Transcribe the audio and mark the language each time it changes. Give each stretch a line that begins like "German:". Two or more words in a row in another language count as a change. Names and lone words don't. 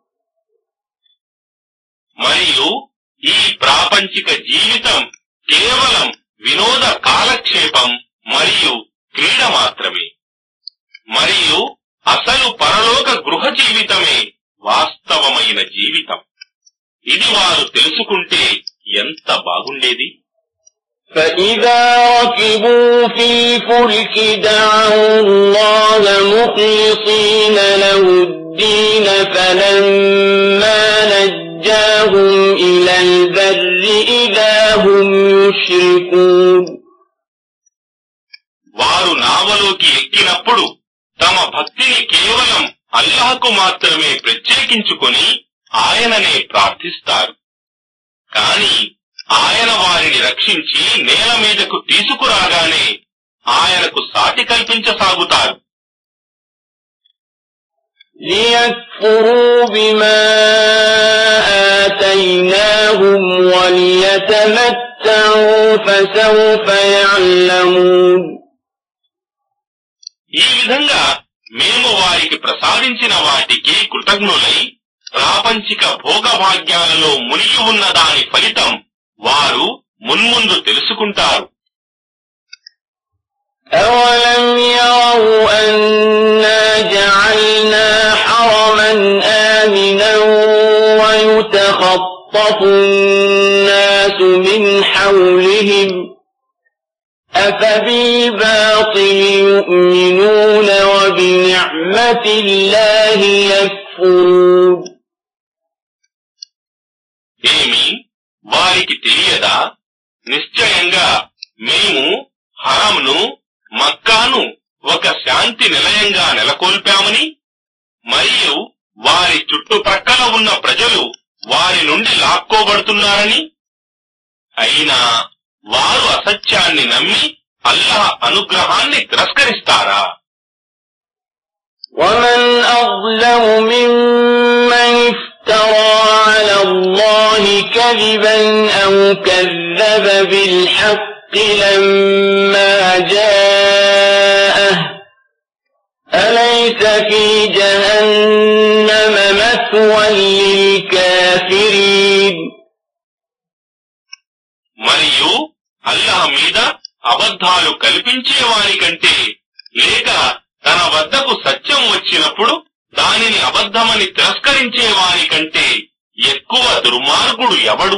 Telugu: మరియు ఈ ప్రాపంచిక జీవితం కేవలం వినోద కాలక్షేపం మరియు క్రీడ మాత్రమే. మరియు అసలు పరలోక గృహ జీవితమే వాస్తవమైన జీవితం. ఇది వారు తెలుసుకుంటే ఎంత బాగుండేది.
Arabic: فَإِذَا رَكِبُوا فِي الْفُلْكِ دَعَوُا اللَّهَ مُخْلِصِينَ لَهُ الدِّينَ فَلَمَّا نَجَّاهُمْ إِلَى الْبَرِّ إِذَا هُمْ يُشْرِكُونَ.
Telugu: వారు నావలోకి ఎక్కినప్పుడు తమ భక్తిని కేవలం అల్లాహకు మాత్రమే ప్రత్యేకించుకొని ఆయననే ప్రార్థిస్తారు. కాని ఆయన వారిని రక్షించి నేల మీదకు తీసుకురాగానే ఆయనకు సాటి కల్పించసాగుతారు.
Arabic: لِيَكْفُرُوا بِمَا آتَيْنَاهُمْ وَلِيَتَمَتَّعُوا فَسَوْفَ يَعْلَمُونَ.
Telugu: ఈ విధంగా మేము వారికి ప్రసాదించిన వాటికి కృతజ్ఞులై ప్రాపంచిక భోగభాగ్యాలలో మునిగి ఉన్న దాని ఫలితం వారు మున్ముందు తెలుసుకుంటారు.
Arabic: أَوَلَمْ يَرَوْا أَنَّا جَعَلْنَا حَرَمًا آمِنًا وَيُتَخَطَّفُ النَّاسُ مِنْ حَوْلِهِمْ أَفَبِالْبَاطِلِ يُؤْمِنُونَ وَبِنِعْمَةِ اللَّهِ يَكْفُرُونَ.
Telugu: ఏమి వారికి తెలియదా? నిశ్చయంగా మేము హరంను, మక్కాను ఒక శాంతి నిలయంగా నెలకొల్పామని, మరియు వారి చుట్టుప్రక్కల ఉన్న ప్రజలు వారి నుండి లాక్కోబడుతున్నారని. అయినా వారు అసత్యాన్ని నమ్మి అల్లాహ్ అనుగ్రహాన్ని తిరస్కరిస్తారా?
Arabic: وَمَنْ أَظْلَمُ مِمَّنِ افْتَرَى عَلَى اللَّهِ كَذِبًا أَوْ كَذَّبَ بِالْحَقِّ لَمَّا جَاءَهُ أَلَيْسَ فِي جَهَنَّمَ مَثْوًى لِلْكَافِرِينَ.
Telugu: మరియు అల్లాహ్ మీద అబద్ధాలు కల్పించే వారి కంటే, లేక తన వద్దకు సత్యం వచ్చినప్పుడు దానిని అబద్ధమని తిరస్కరించే వారి కంటే ఎక్కువ దుర్మార్గుడు ఎవడు?